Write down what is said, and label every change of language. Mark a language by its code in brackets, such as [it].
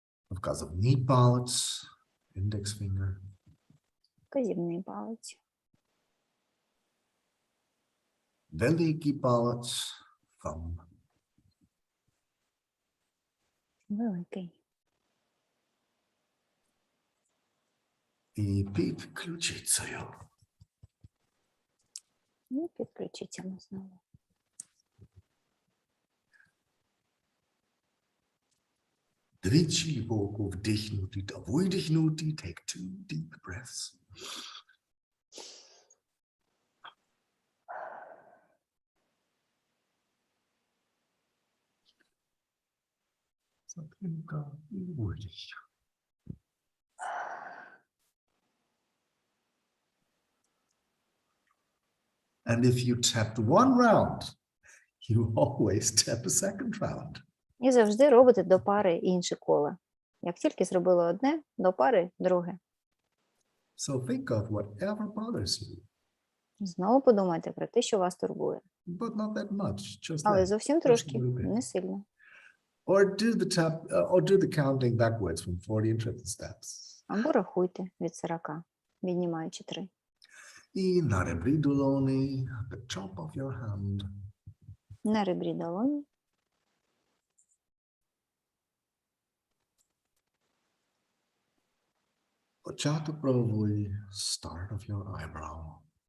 [uk] Вказівний палець, [en] index finger. [uk] Вказівний палець. Великий палець, [en] thumb. [uk] Великий. І під ключицею. І під ключицями знову. Двічі боку вдихнути та видихнути. [en] Take 2 deep breaths. [uk] Затримка і видих. [en] And if you tapped one round, you always tap a second round. [uk] І завжди робите до пари інше коло. Як тільки зробили одне, до пари друге. [en] So think of whatever bothers you, [uk] Знову подумайте про те, що вас турбує. [en] but not that much, just [uk] Але [en] that. [uk] зовсім [en] Just a [uk] трошки, [en] little bit. [uk] не сильно. [en] Or do the counting backwards from 40 in triple steps. [uk] Або рахуйте від 40, віднімаючи 3. І на ребрі долоні, [en] the top of your hand. [uk] На ребрі долоні. Початок брової, [en] start of your eyebrow.